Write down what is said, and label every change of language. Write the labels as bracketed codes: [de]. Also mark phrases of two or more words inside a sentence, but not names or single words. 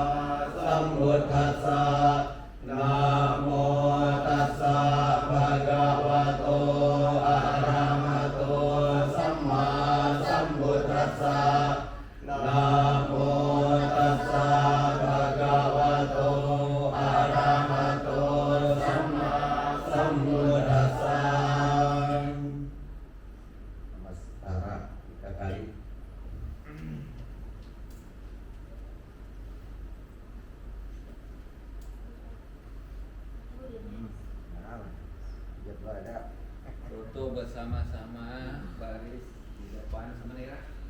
[pi] สัมพุทธัสสะนะโมตัสสะภะคะวะโตอะระหะโตสัมมาสัมพุทธัสสะนะโมตัสสะภะคะวะโตอะระหะโตสัมมาสัมพุทธัสสะ [id] Namaskara 3 kali. Nah, jadwal ada. Foto bersama-sama baris di depan semenira.